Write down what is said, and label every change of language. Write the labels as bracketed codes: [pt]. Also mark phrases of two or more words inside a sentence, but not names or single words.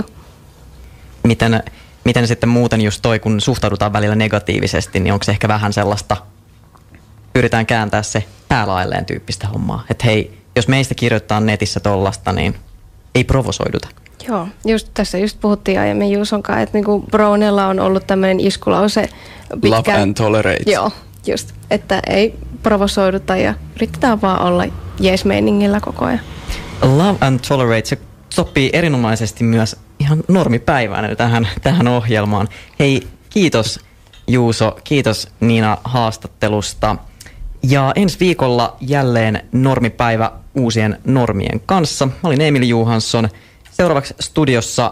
[fi] Miten sitten muuten just toi, kun suhtaudutaan välillä negatiivisesti, niin onko se ehkä vähän sellaista, pyritään kääntää se päälailleen tyyppistä hommaa. Että hei, jos meistä kirjoittaa netissä tollasta, niin ei provosoiduta. Joo, tässä puhuttiin aiemmin Juuson kanssa, että niinku Brownella on ollut tämmöinen iskulause pitkään. [en] Love and tolerate. [fi] Joo, just, että ei provosoiduta ja yritetään vaan olla jees-meiningillä koko ajan. [en] Love and tolerate, [fi] se sopii erinomaisesti myös ihan normipäivänä tähän ohjelmaan. Hei, kiitos Juuso, kiitos Niina haastattelusta. Ja ensi viikolla jälleen normipäivä uusien normien kanssa. Mä olin Emil Johansson.